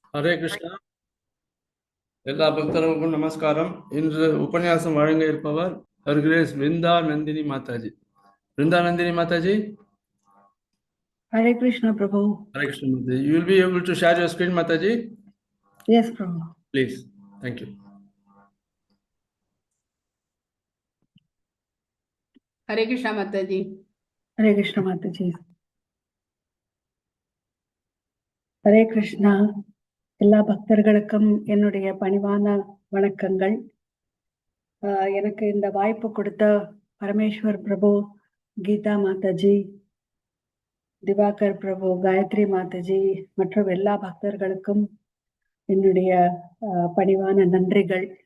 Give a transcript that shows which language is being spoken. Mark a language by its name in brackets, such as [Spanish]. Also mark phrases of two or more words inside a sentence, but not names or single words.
[Tamil] ஹரே கிருஷ்ணா. எல்லா பக்தர்களுக்கும் நமஸ்காரம். இன்று உபன்யாசம் வழங்க இருப்பவர் ஹர்கிரேஸ் பிருந்தா நந்தினி மாதாஜி. பிருந்தா நந்தினி மாதாஜி. [English] Hare Krishna, Prabhu. Hare Krishna Mataji. You will be able to share your screen, Mataji? Yes, Prabhu. Please. Thank you. हरे कृष्णा माता जी। Hare Krishna, Mataji. Hare Krishna. [Tamil] எல்லா பக்தர்களுக்கும் என்னுடைய பணிவான வணக்கங்கள். எனக்கு இந்த வாய்ப்பு கொடுத்த பரமேஸ்வர் பிரபு, கீதா மாதாஜி, திவாகர் பிரபு, காயத்ரி மாதாஜி மற்றும் எல்லா பக்தர்களுக்கும் என்னுடைய பணிவான நன்றிகள்.